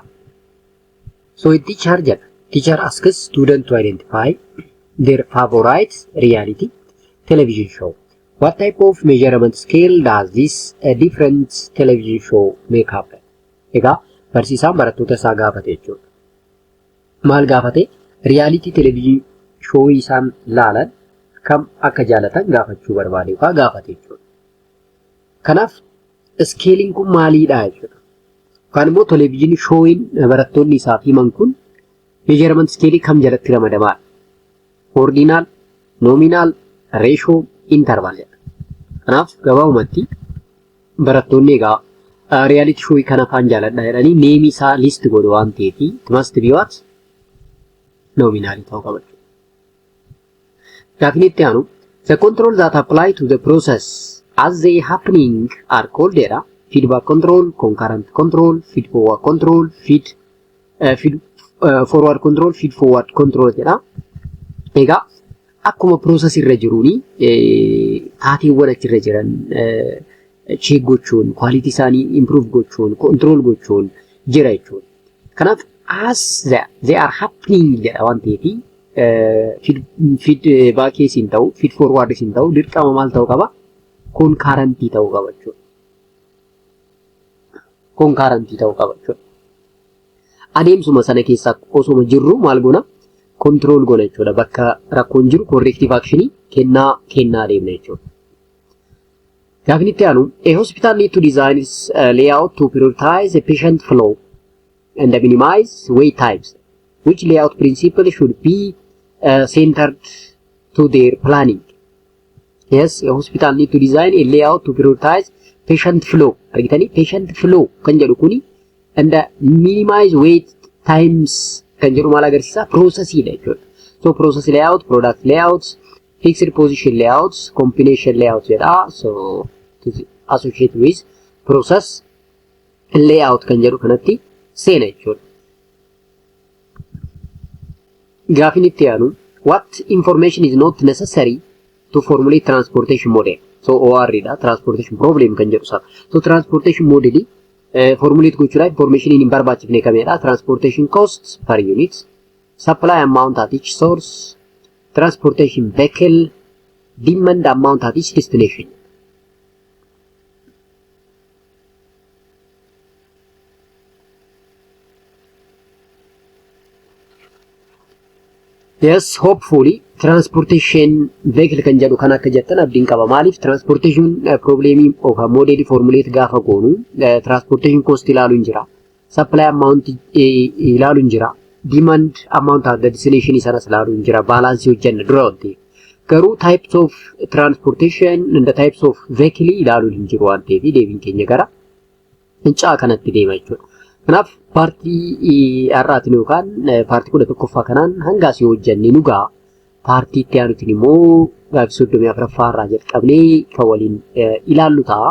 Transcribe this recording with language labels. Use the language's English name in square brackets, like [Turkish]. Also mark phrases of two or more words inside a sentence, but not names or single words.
[English] So a teacher asks students to identify their favorite reality television show. What type of measurement scale does this different television show make happen? [Oromo] Egaa barsiisaan barattoota isaa gaafate jechuudha. maal gaafate [English] reality television show [Oromo] isaan laalan kam akka jaalatan gaafachuu barbaade yookaan gaafate jechuudha. Kanaaf scaling kun maaliidha jechuudha. Kan immoo television showin barattoonni isaaf himan kun [English] measurement scale [Oromo] kam jalatti ramadamaadha. [English] Ordinal, nominal, ratio, interval jedha. [Oromo] Kanaaf gabaabumatti barattoonni egaa [English] reality show [Oromo] kana afaan jaaladha jedhanii neemii isaa list godhu waan ta'eef [English] must be what [Oromo] nominal ta'uu qaba. Gaafni itti aanu [English] the control that apply to the process as they happening are called jedha. Feedback control, concurrent control, feed forward control, feed forward control, feed forward control jedha. [Oromo] Egaa akkuma process irra jiruuni taateewwan achirra jiran check gochuun, quality isaanii improve gochuun, control gochuun jira jechuudha. Kanaaf [English] as they are happening [Oromo] jedha waan ta'eef feedback siin ta'u, feed forward siin ta'u dirqama maal ta'uu qaba? Concurrent ta'uu qaba jechuudha. Concurrent ta'uu qaba jechuudha. Adeemsuma sana keessaa osoo jirru maal goona? Control goona jechuudha. Bakka rakkoon jiru [English] corrective action [Oromo] kennaa deemna jechuudha. Gaafni itti aanu [English] a hospital need to design its layout to prioritize a patient flow and minimize wait times. Which layout principle should be centered to their planning? Yes, a hospital need to design a layout to prioritize patient flow. [Oromo] Argitani [English] patient flow [Oromo] kan jedhu kuni [English] and minimize wait times [Oromo] kan jedhu maal agarsiisa? Process dha jechuudha. [English] So process layout, product layouts, fixed position layouts, combination layouts jedha. So associate with process layout [Oromo] kan jedhu kanatti seena jechuudha. Gaafni itti aanu [English] what information is not necessary to formulate transportation model? [Oromo] So OR dha [English] transportation problem [Oromo] kan jedhu sana. So [English] transportation model [Oromo] formulate gochuudhaaf information hin barbaachifne kamedha? [English] Transportation costs per unit, supply amount at each source, transportation vehicle, demand amount at each destination. [Oromo] Yes, hopefully [English] transportation vehicle [Oromo] kan jedhu kan akka jettan abdiin qaba. Maaliif [English] transportation problem [Oromo] yookaan model formulate gaafa goonu [English] transportation cost [Oromo] ilaaluun jira, [English] supply amount [Oromo] ilaaluun jira, [English] demand amount at the destination [Oromo] isaas ilaaluun jira, balance hojjenna dura wanti. Garuu [English] types of transportation and the types of vehicle [Oromo] ilaaluun hin jiru waan ta'eef deebiin keenya gara fincaa kanatti deema jechuudha. Kanaaf paartii har'aatiin yookaan paartii 11ffaa kanaan hanga asii hojjenne nugaa paartii itti aanutiin immoo gaafii 34ffaa irraa jalqabnee kan waliin ilaallu ta'a.